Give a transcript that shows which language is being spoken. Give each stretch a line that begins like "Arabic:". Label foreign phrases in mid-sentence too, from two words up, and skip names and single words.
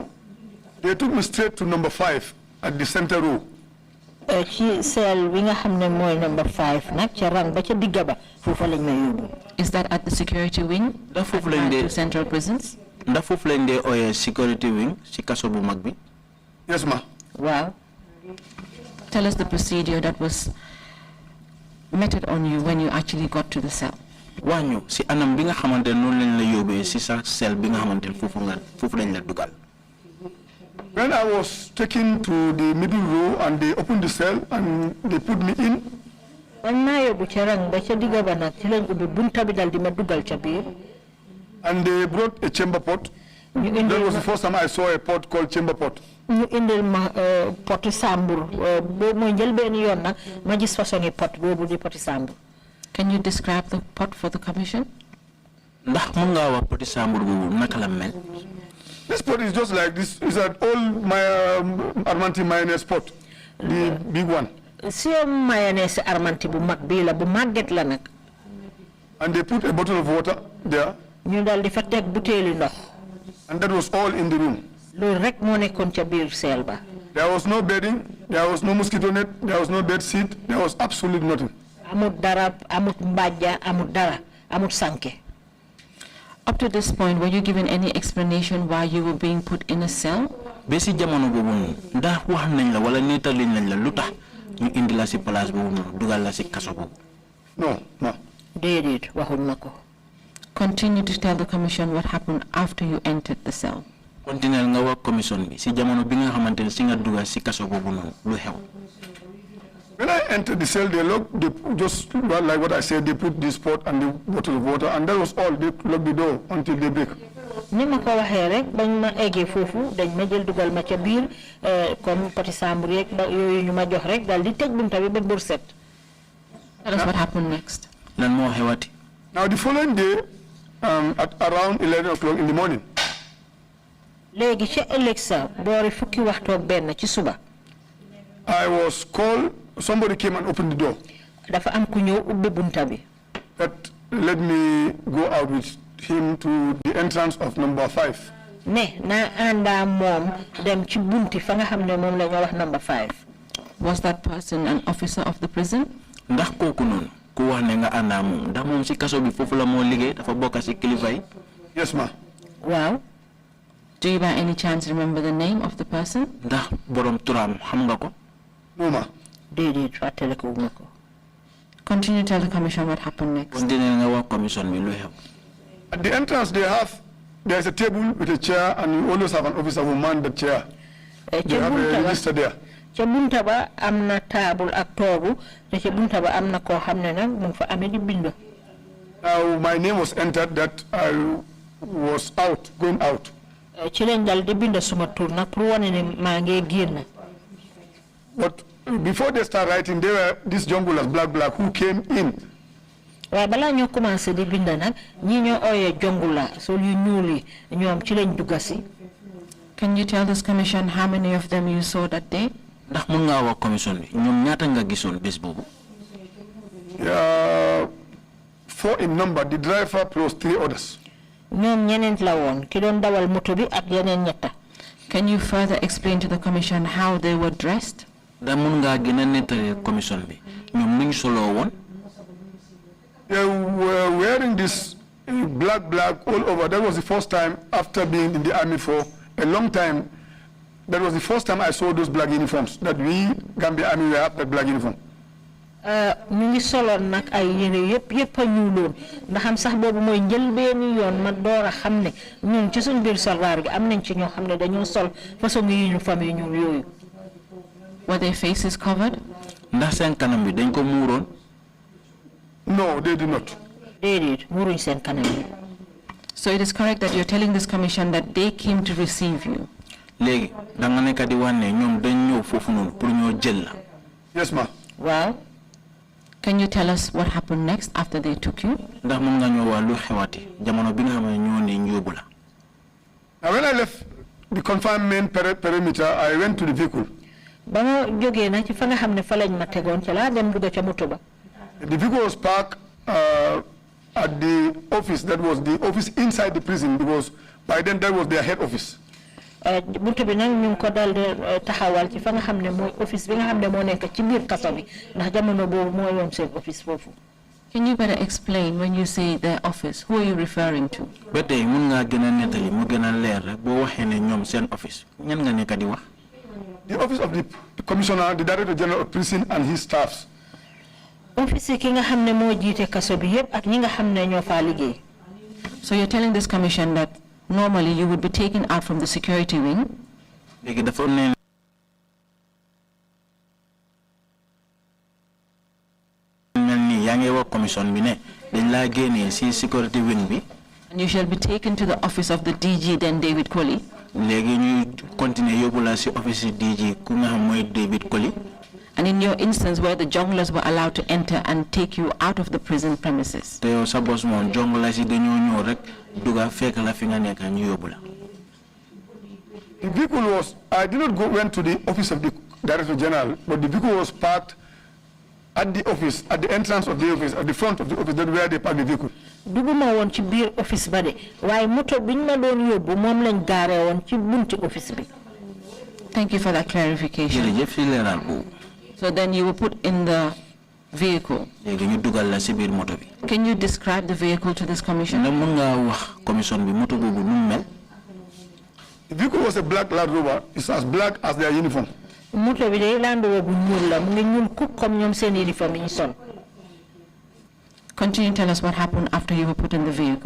English: They took me straight to number 5 at the center row.
Wolof: ci cell bi nga xam ne mooy number 5 nag ca rang ba ca digga ba foofu lañ ma yóbbu.
English: Is that at the security wing?
Wolof: Ndax foofu lañ dee Central Prisons? ndax foofu lañ dee ooyee
English: security wing
Wolof: si kaso bu mag bi.
English: Yes, ma. Wow. Tell us the procedure that was meted on you when you actually got to the cell.
Wolof: wax ñu si anam bi nga xamante ne noonu lañ la yóbbee si sa cell bi nga xamante ne foofu lañ la dugal.
English: When I was taken to the middle row and they opened the cell and they put me in.
Wolof: man maa yóbbu ca rang ba ca digga ba nag ci lañ ubbi bunta bi dal di ma dugal ca biir.
English: And they brought a chamber pot. That was the first time I saw a pot called chamber pot.
Wolof: ñu indil ma poti sambur boobu mooy njël benn yoon nag ma gis façon pot boobu di poti sambur.
English: Can you describe the pot for the commission?
Wolof: ndax mën ngaa wax poti sambur boobu naka la mel.
English: This pot is just like this. It's an old Armanti mayonnaise pot, the big one.
Wolof: si mayonnaise Armanti bu mag bii la bu màgget la nag.
English: And they put a bottle of water there.
Wolof: ñu dal di fa teg butéeli ndox.
English: And that was all in the room.
Wolof: loolu rek moo nekkoon ca biir seel ba.
English: There was no bedding, there was no mosquito net, there was no bed sheet, there was absolutely nothing.
Wolof: amut dara amut mbàjja amut dara amut sànke.
English: Up to this point, were you given any explanation why you were being put in a cell?
Wolof: ba si jamono boobu noonu ndax wax nañ la wala nettali nañ la lu tax ñu indi la si place boobu noonu dugal la si kaso boobu.
English: No, no.
Wolof: déedéet waxuñ ma ko.
English: Continue to tell the commission what happened after you entered the cell.
Wolof: Continuel nga wax commission bi si jamono bi nga xamante ne si nga dugal si kaso boobu noonu lu xew.
English: When I entered the cell, they just like what I said, they put this pot and the bottle of water, and that was all. They locked the door until they break.
Wolof: ni ma ko waxee rek bañ ma eggee foofu dañ ma jël dugal ma ca biir comme poti sambur yeeg ba yooyu ñu ma jox rek daal di tëj bunta bi ba bur set.
English: Tell us what happened next.
Wolof: lan moo xewati.
English: Now the following day, at around 11 o'clock in the morning,
Wolof: léegi ca ëllëg sa boori fukki waxtoog benn ci suba.
English: I was called, somebody came and opened the door.
Wolof: dafa am ku ñëw ubbi bunta bi.
English: That let me go out with him to the entrance of number 5.
Wolof: ne naa àndaa moom dem ci bunti fa nga xam ne moom la ñu wax number 5.
English: Was that person an officer of the prison?
Wolof: ndax kooku noonu ku wax ne nga àndaa moom ndax moom si kaso bi foofu la moo liggéey dafa bokk si kilifa yi.
English: Yes, ma.
Wolof: waaw.
English: Do you by any chance remember the name of the person?
Wolof: ndax borom turam xam nga ko.
English: No, ma.
Wolof: déedéet fàttale ko ma ko.
English: Continue to tell the commission what happened next.
Wolof: kon dina nga wax commission bi lu xew.
English: At the entrance, there is a table with a chair, and you always have an officer who man the chair. They have a register there.
Wolof: ca bunta ba am na table ak toogu te ca bunta ba am na koo xam ne nag mu fa amee di bind.
English: Now, my name was entered that I was going out.
Wolof: ci lañ dal di bind suma tur nag pour wane ne maa ngi génn.
English: But before they start writing, there were these junglers, black, who came in.
Wolof: waaye balaa ñoo commencé di bind nag ñi ñoo ooyee jongula sol yu ñuul yi ñoom ci lañ dugga si.
English: Can you tell this commission how many of them you saw that day?
Wolof: ndax mun ngaa wax commission bi ñoom ñaata nga gisoon bés boobu.
English: 4 in number, the driver plus 3 others.
Wolof: ñoom ñeneent la woon ki doon dawal moto bi ak yeneen ñetta.
English: Can you further explain to the commission how they were dressed?
Wolof: ndax mun ngaa gën a nettali commission bi ñoom nuñ soloo woon.
English: They were wearing this black all over. That was the first time after being in the army for a long time. That was the first time I saw those black uniforms, that we, Gambia Army, we have that black uniform.
Wolof: ñu ngi soloon nag ay yére yëpp a ñuuloon ndax xam sax boobu mooy njëlbeeni yoon ma door a xam ne ñun ci suñ biir soldaar gi am nañ ci ñoo xam ne dañoo sol façon uniforme yi ñuul yooyu.
English: Were their faces covered?
Wolof: ndax seen kanam bi dañ ko muuroon.
English: No, they did not.
Wolof: déedéet muuruñ seen kanam yi.
English: So it is correct that you're telling this commission that they came to receive you.
Wolof: léegi da nga nekk di wax ne ñoom dañ ñëw foofu noonu pour ñoo jël la.
English: Yes, ma.
Wolof: waaw.
English: Can you tell us what happened next after they took you?
Wolof: ndax mun nga ñoo wax lu xewati jamono bi nga xam ne ñoo ne ñu yóbbu la.
English: Now, when I left the confinement perimeter, I went to the vehicle.
Wolof: ba ma jógee nag ci fa nga xam ne fa lañ ma tegoon ca laa dem dugg ca moto ba.
English: The vehicle was parked at the office. That was the office inside the prison, because by then that was their head office.
Wolof: buntu bi nag ñu ngi ko dal de taxawal ci fa nga xam ne mooy office bi nga xam ne moo nekk ci biir kaso bi ndax jamono boobu moo yoon seen office foofu.
English: Can you better explain when you say their office? Who are you referring to?
Wolof: ba tey mun ngaa gën a nettali mu gën a leer rek boo waxee ne ñoom seen office ñan nga nekk di wax.
English: The office of the commissioner, the director general of prison, and his staffs.
Wolof: office ki nga xam ne moo jiite kaso bi yëpp ak ñi nga xam ne ñoo faa liggéey.
English: So you're telling this commission that normally you would be taken out from the security wing
Wolof: léegi dafa ne mel ni yaa ngi wax commission bi ne dañ laa génnee si
English: security wing
Wolof: bi.
English: and you shall be taken to the office of the DG, then David Colley.
Wolof: léegi ñuy continuer yóbbu la si office si DG ku nga xam mooy David Colley.
English: And in your instance where the junglers were allowed to enter and take you out of the prison premises.
Wolof: te yow sa boss moom jonglers yi dañoo ñëw rek duga fekk la fi nga nekk ñu yóbbu la.
English: The vehicle was, I did not went to the office of the director general, but the vehicle was parked at the office, at the entrance of the office, at the front of the office, that's where they parked the vehicle.
Wolof: duguma woon ci biir office ba de waaye moto biñ ma doon yóbbu moom lañ gaaree woon ci bunti office bi.
English: Thank you for that clarification.
Wolof: jërëjëf si leeral boobu.
English: So then you were put in the vehicle.
Wolof: léegi ñu dugal la si biir moto bi.
English: Can you describe the vehicle to this commission?
Wolof: ndax mën ngaa wax commission bi moto boobu nu mu mel.
English: The vehicle was a black Land Rover. It's as black as their uniform.
Wolof: moto bi day Land Rover bu ñuul la mu ngi ñuul kuk comme ñoom seen uniforme yi ñu sol.
English: Continue to tell us what happened after you were put in the vehicle.